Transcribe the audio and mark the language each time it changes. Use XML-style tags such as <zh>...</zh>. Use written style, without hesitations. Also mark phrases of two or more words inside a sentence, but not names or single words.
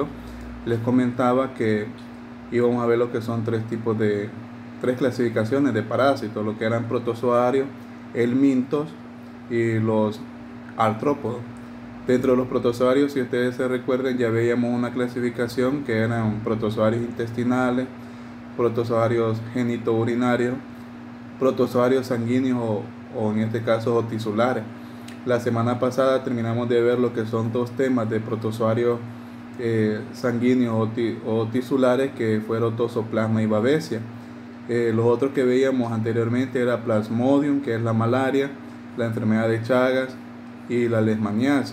<es>Les comentaba que íbamos a ver lo que son tres clasificaciones de parásitos, lo que eran protozoarios, helmintos y los artrópodos. Dentro de los protozoarios, si ustedes se recuerdan, ya veíamos una clasificación que eran protozoarios intestinales, protozoarios genitourinarios, protozoarios sanguíneos o en este caso tisulares. La semana pasada terminamos de ver lo que son dos temas de protozoarios sanguíneos o tisulares, que fueron Toxoplasma y Babesia. Los otros que veíamos anteriormente era Plasmodium, que es la malaria, la enfermedad de Chagas y la leishmaniasis.</es>